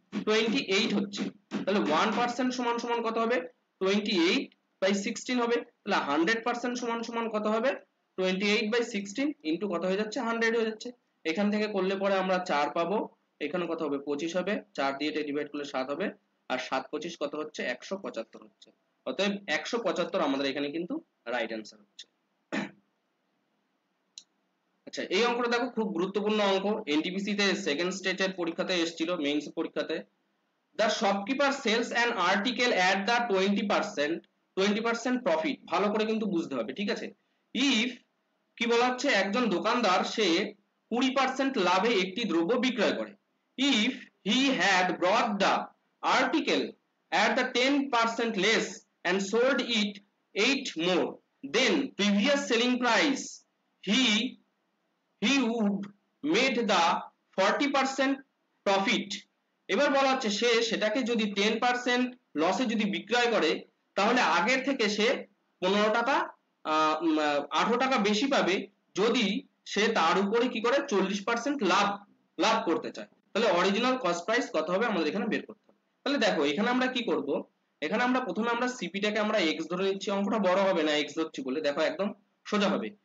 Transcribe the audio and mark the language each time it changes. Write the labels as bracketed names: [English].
[Bangla] 28 হচ্ছে, তাহলে 1% সমান সমান কত হবে 28/16 হবে, তাহলে 100% সমান সমান কত হবে 28/16 ইনটু কত হয়ে যাচ্ছে 100 হয়ে যাচ্ছে, এখান থেকে করলে পরে আমরা 4 পাবো, এখানে কত হবে 25 হবে, 4 দিয়ে এটা ডিভাইড করলে 7 হবে, আর 7 25 কত হচ্ছে 175 হচ্ছে, অতএব 175 আমাদের এখানে কিন্তু রাইট অ্যান্সার হচ্ছে। আচ্ছা এই অঙ্কটা দেখো খুব গুরুত্বপূর্ণ অঙ্ক, এনটিপিসি তে সেকেন্ড স্টেজের পরীক্ষাতে এসেছিল, মেইনস পরীক্ষাতে, [English] the shopkeeper sells an article at the 20% profit, [Bangla] ভালো করে কিন্তু বুঝতে হবে, ঠিক আছে। [English] if [Bangla] কি বলা হচ্ছে একজন দোকানদার সে 20% লাভে একটি দ্রব্য বিক্রয় করে, [English] if he had brought the article at the 10% less and sold it 8 more then previous selling price, he would made the 40% profit, [Bangla] এবার বলা হচ্ছে সে সেটাকে যদি 10% লসে যদি বিক্রয় করে তাহলে আগের থেকে সে 15 টাকা 18 টাকা বেশি পাবে যদি সে তার উপরে কি করে 40% লাভ করতে চায়। তাহলে অরিজিনাল কস্ট প্রাইস কত হবে আমাদের এখানে বের করতে হবে। তাহলে দেখো এখানে আমরা কি করব, এখানে আমরা প্রথমে আমরা সিপিটাকে আমরা x ধরে নিচ্ছি, অঙ্কটা বড় হবে না x ধরছি বলে, দেখো একদম সোজা হবে।